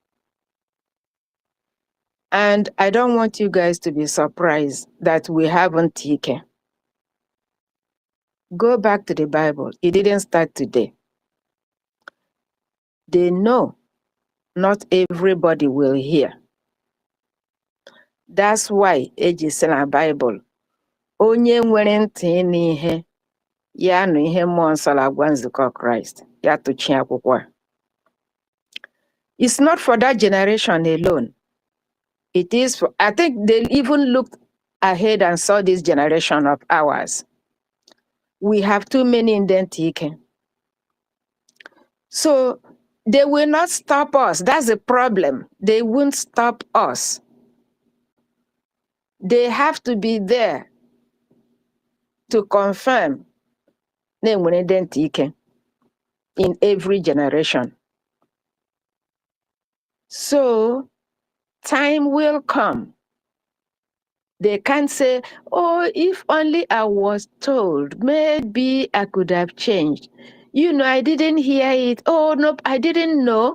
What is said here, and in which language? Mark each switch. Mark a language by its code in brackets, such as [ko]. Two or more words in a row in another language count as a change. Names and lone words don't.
[en] And I don't want you guys to be surprised that we haven't TK. Go back to the Bible. It didn't start today. They know not everybody will hear. That's why [ig] eji na [en] Bible. [ig] Onye nwere ntị n'ihe, ya nụ ihe mmụọ nsọ na-agwa nzukọ Kraịst, ya tụchie akwụkwọ a. [en] It's not for that generation alone. It is for, I think they even looked ahead and saw this generation of ours. We have too many in Dentike. So they will not stop us. That's the problem. They won't stop us. They have to be there to confirm [ig] na enwere [en] Dentike in every generation. So time will come. They can't say, oh, if only I was told, maybe I could have changed. You know, I didn't hear it. Oh, no, I didn't know.